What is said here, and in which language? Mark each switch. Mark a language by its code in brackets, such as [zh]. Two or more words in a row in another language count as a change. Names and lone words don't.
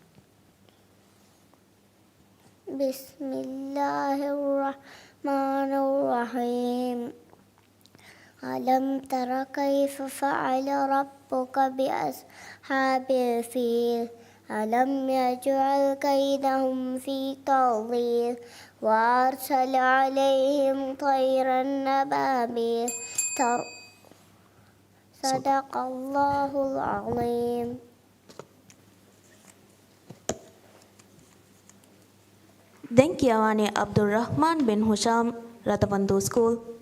[ar] بسم الله الرحمن الرحيم ألم تر كيف فعل ربك بأصحاب الفيل ألم يجعل كيدهم في تضليل وأرسل عليهم طيرا أبابيل صدق الله العظيم. [si] දැන් කියවන්නේ අබ්දුල් රහ්මාන් බින් හුෂාම් රතබන්දු ස්කූල්.